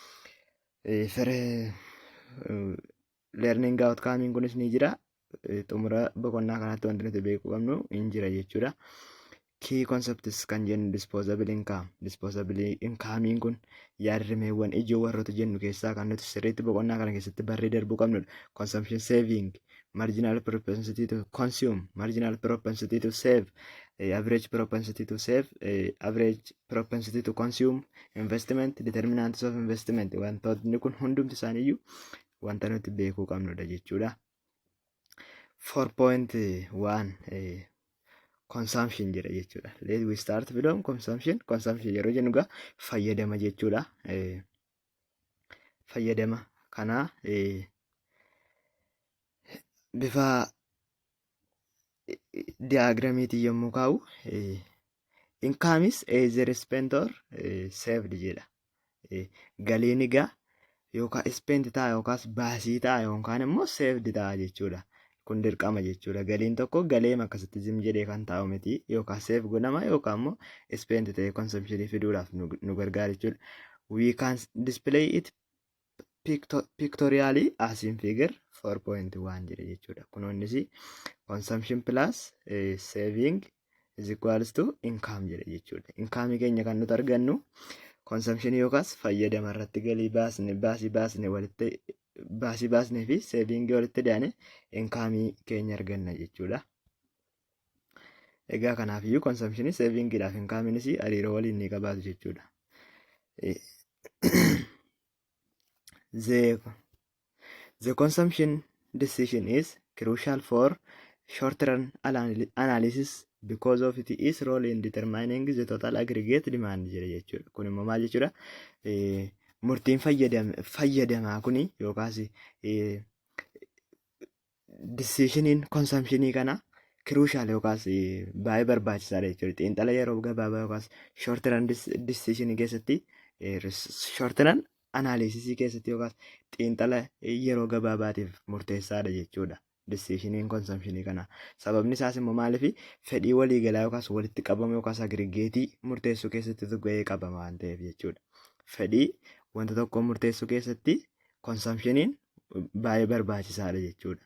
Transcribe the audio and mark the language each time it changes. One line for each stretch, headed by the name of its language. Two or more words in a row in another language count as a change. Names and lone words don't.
English: Learning outcome
Oromo: kunis ni jira. Xumura boqonnaa kanatti wanti nuti beekuu qabnu hin jira jechuudha.
English: Key concepts
Oromo: kan jennu
English: disposable income. Disposable income
Oromo: kun yaadrimeewwan ijoo warroota jennu keessaa kan nuti sirriitti boqonnaa kana keessatti barree darbuu qabnudha.
English: Consumption saving, marginal propensity to consume, marginal propensity to save, average propensity to save, average propensity to consume, investment, determinants of investment.
Oromo: Wantootni kun hundumti isaaniiyyuu wanta nuti beekuu qabnudha jechuudha. 4.1 consumption jedha jechuudha.
English: Let we start from consumption.
Oromo: Consumption yeroo jennu egaa fayyadama jechuudha. Fayyadama kana bifa diagramiitiin yommuu kaa'u
English: income is either spent or saved
Oromo: jedha. Galiin egaa yookaan spent ta'a yookaas baasii ta'a yookaan immoo saved ta'a jechuudha. Kun dirqama jechuudha. Galiin tokko galee akkasitti zim jedhee kan taa'u miti yookaan save godhama yookaan immoo spend ta'ee consumptionii fiduudhaaf nu gargaara jechuudha.
English: We can display it pictorially as in figure 4.1
Oromo: jedhe jechuudha.
English: Kunis consumption plus saving is equals to income
Oromo: jedhe jechuudha. Income keenya kan nuti argannu consumption yookaas fayyadama irratti galii baasne walitti baasnee fi savingii walitti daane income keenya arganna jechuudha. Egaa kanaafiyyuu consumption savingiidhaaf incomenis hariiroo waliin ni qabaatu jechuudha.
English: The consumption decision is crucial for short-run analysis because of its role in determining the total aggregate demand
Oromo: jedha jechuudha. Kun immoo maal jechuudha? Murtiin fayyadamaa kuni yookaas decisioniin consumptionii kana crucial yookaas baay'ee barbaachisaadha jechuudha. Xiinxala yeroo gabaabaa yookaas
English: short run decision
Oromo: keessatti
English: short run analysis
Oromo: keessatti yookaas xiinxala yeroo gabaabaatiif murteessaadha jechuudha.
English: Decision consumption
Oromo: kana sababni isaas immoo maaliif fedhii waliigalaa yookaas walitti qabama yookaas agrigeetii murteessuu keessatti gahee qaba waan ta'eef jechuudha. Fedhii wanta tokko murteessuu keessatti consumptioniin baay'ee barbaachisaadha jechuudha.